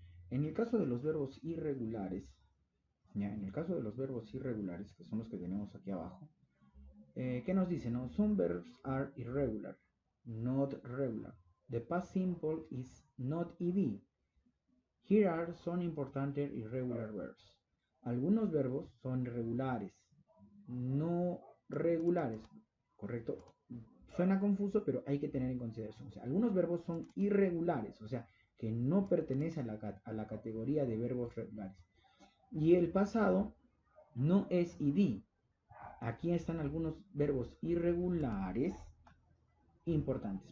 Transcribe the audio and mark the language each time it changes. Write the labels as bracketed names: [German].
[Spanish] En el caso de los verbos irregulares, ya, en el caso de los verbos irregulares, que son los que tenemos aquí abajo, ¿qué nos dice? No? [English] Some verbs are irregular, not regular. The past simple is not ed. Here are some important irregular verbs. [Spanish] Algunos verbos son irregulares, no regulares, ¿correcto? Suena confuso, pero hay que tener en consideración. O sea, algunos verbos son irregulares, o sea, que no pertenecen a la categoría de verbos regulares. Y el pasado no es id. Aquí están algunos verbos irregulares importantes.